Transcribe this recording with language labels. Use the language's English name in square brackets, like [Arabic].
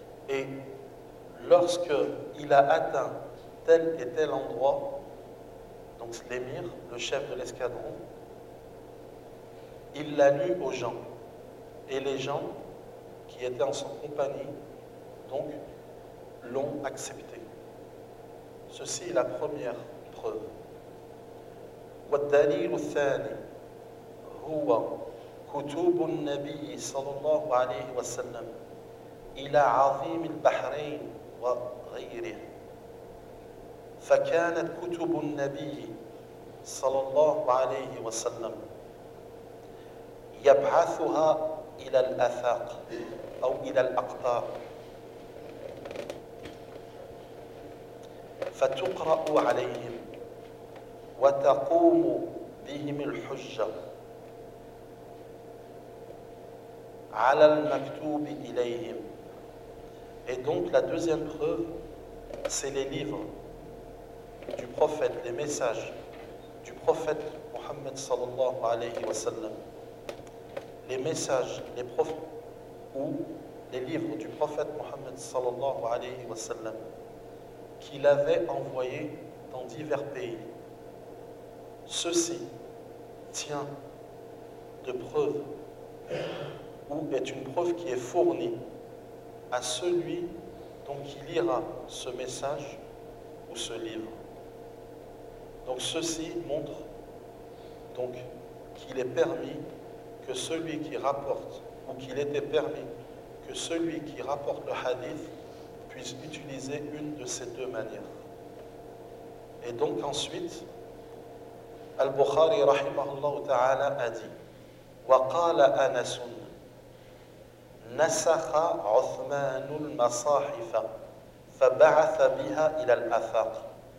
[French] Et lorsque il a atteint tel et tel endroit, donc l'émir, le chef de l'escadron, il l'a lu aux gens. Et les gens qui étaient en son compagnie, donc, l'ont accepté. Ceci est la première preuve. [Arabic] والدليل الثاني هو كتب النبي صلى الله عليه وسلم إلى عظيم البحرين وغيره فكانت كتب النبي صلى الله عليه وسلم يبعثها إلى الآفاق أو إلى الأقطار فتقرأ عليهم وتقوم بهم الحجة على المكتوب إليهم. [French] Et donc la deuxième preuve, c'est les livres du prophète, les messages du prophète Mohammed sallallahu alayhi wa sallam. Les messages, les prophètes ou les livres du prophète Mohammed sallallahu alayhi wa sallam qu'il avait envoyés dans divers pays. Ceci tient de preuve ou est une preuve qui est fournie à celui dont il lira ce message ou ce livre. Donc ceci montre donc qu'il est permis que celui qui rapporte ou qu'il était permis que celui qui rapporte le hadith puisse utiliser une de ces deux manières. Et donc ensuite, [Arabic] البخاري رحمه الله تعالى أدي وقال أنس نسخ عثمان المصاحف فبعث بها إلى الآفاق.